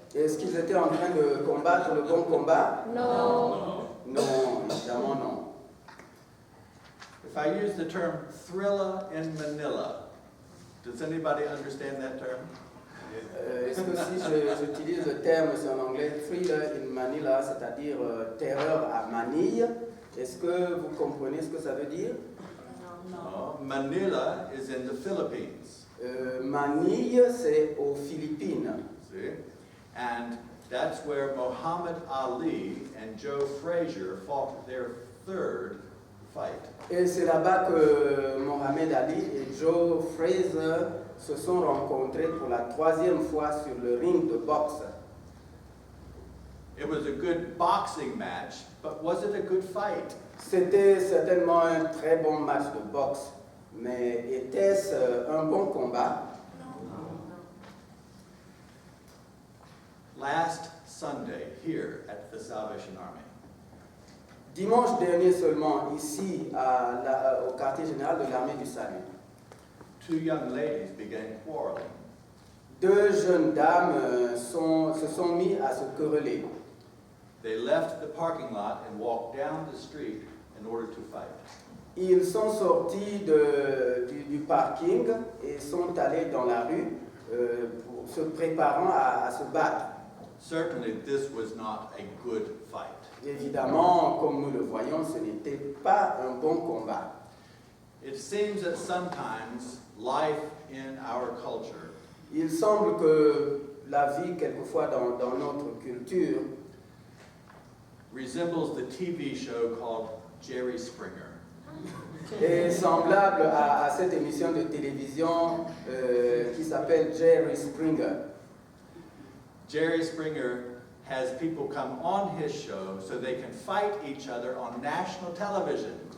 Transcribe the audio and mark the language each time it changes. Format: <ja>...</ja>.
<fr>Est-ce qu'ils étaient en train de combattre le bon combat? Non. Non, évidemment non.</fr> <en>If I use the term thriller in Manila, does anybody understand that term?</en> <fr>Est-ce que si j'utilise le terme, c'est en anglais,</fr> <en>thriller in Manila,</en> <fr>c'est-à-dire terreur à Manille, est-ce que vous comprenez ce que ça veut dire?</fr> <en>No. Manila is in the Philippines.</en> <fr>Manille, c'est aux Philippines.</fr> <en>See? And that's where Muhammad Ali and Joe Frazier fought their third fight.</en> <fr>Et c'est là-bas que Mohamed Ali et Joe Frazier se sont rencontrés pour la troisième fois sur le ring de boxe.</fr> <en>It was a good boxing match, but was it a good fight?</en> <fr>C'était certainement un très bon match de boxe, mais était-ce un bon combat?</fr> <en>Last Sunday, here at the Salvation Army,</en> <fr>Dimanche dernier seulement, ici au quartier général de l'armée du salut,</fr> <en>two young ladies began quarreling.</en> <fr>deux jeunes dames se sont mis à se quereller.</fr> <en>They left the parking lot and walked down the street in order to fight.</en> <fr>Ils sont sortis du parking et sont allés dans la rue se préparant à se battre.</fr> <en>Certainly, this was not a good fight.</en> <fr>Évidemment, comme nous le voyons, ce n'était pas un bon combat.</fr> <en>It seems that sometimes life in our culture</en> <fr>Il semble que la vie, quelquefois dans notre culture,</fr> <en>resembles the TV show called Jerry Springer.</en> <fr>est semblable à cette émission de télévision qui s'appelle Jerry Springer.</fr> <en>Jerry Springer has people come on his show so they can fight each other on national television.</en>